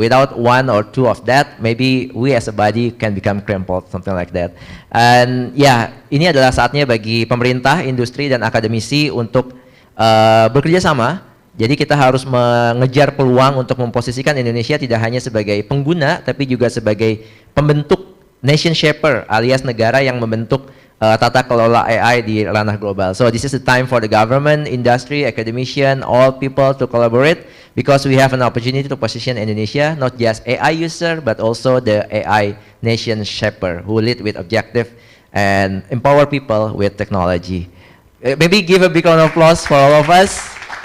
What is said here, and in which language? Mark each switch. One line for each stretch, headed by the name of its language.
English: Without one or two of that, maybe we as a body can become crumpled, something like that.
Indonesian: And yeah, ini adalah saatnya bagi pemerintah, industri, dan akademisi untuk bekerja sama. Jadi kita harus mengejar peluang untuk memposisikan Indonesia tidak hanya sebagai pengguna, tapi juga sebagai pembentuk nation shaper, alias negara yang membentuk tata kelola AI di ranah global.
English: So this is the time for the government, industry, academician, all people to collaborate, because we have an opportunity to position Indonesia not just AI user, but also the AI nation shaper who lead with objective and empower people with technology. Maybe give a big round of applause for all of us.